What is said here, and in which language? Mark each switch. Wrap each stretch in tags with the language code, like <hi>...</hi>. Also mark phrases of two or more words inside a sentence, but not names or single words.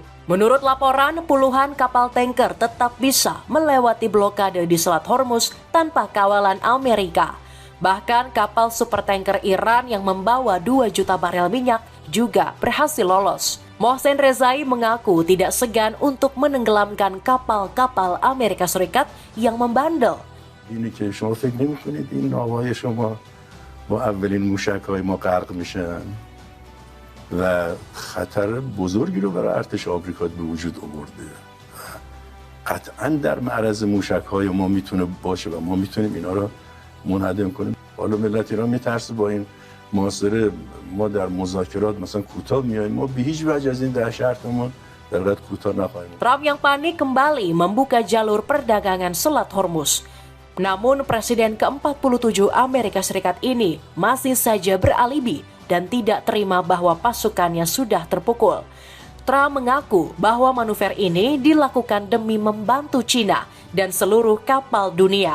<id>Menurut laporan, puluhan kapal tanker tetap bisa melewati blokade di Selat Hormuz tanpa kawalan Amerika. Bahkan kapal supertanker Iran yang membawa 2 juta barel minyak juga berhasil lolos. Mohsen Rezai mengaku tidak segan untuk menenggelamkan kapal-kapal Amerika Serikat yang membandel.</id> <fa>اینه که شما فکر نمی‌کنید این ناوهای شما با اولین موشک‌های ما غرق میشن و خطر بزرگی رو برای ارتش آمریکا به وجود آورده. قطعاً در معرض موشک‌های ما میتونه باشه و ما میتونیم اینا رو منهدم کنیم. حالا ملت ایران میترسه با این محاصره ما در مذاکرات مثلا کوتاه میایم، ما به هیچ وجه از این دهشتمون در حد کوتاه نخواهیم.</fa> <id>Trump yang panik kembali membuka jalur perdagangan Selat Hormuz. Namun Presiden ke-47 Amerika Serikat ini masih saja beralibi dan tidak terima bahwa pasukannya sudah terpukul. Trump mengaku bahwa manuver ini dilakukan demi membantu Cina dan seluruh kapal dunia.</id>